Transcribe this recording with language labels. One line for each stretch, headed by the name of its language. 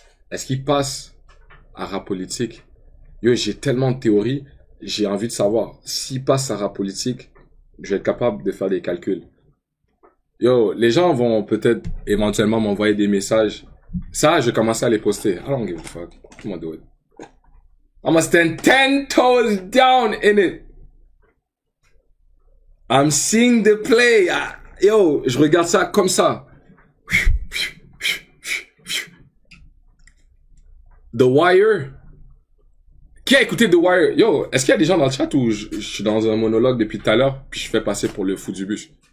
French: Est-ce qu'il passe à rap politique? Yo, j'ai tellement de théories, j'ai envie de savoir. S'il passe à rap politique, je vais être capable de faire des calculs. Yo, les gens vont peut-être éventuellement m'envoyer des messages. Ça, je vais commencer à les poster.
English: I don't give a fuck. Come on, do it. I'm gonna stand 10 toes down in it. I'm seeing the play.
French: Yo, je regarde ça comme ça. The Wire. Qui a écouté The Wire? Yo, est-ce qu'il y a des gens dans le chat ou je suis dans un monologue depuis tout à l'heure puis je fais passer pour le fou du bus?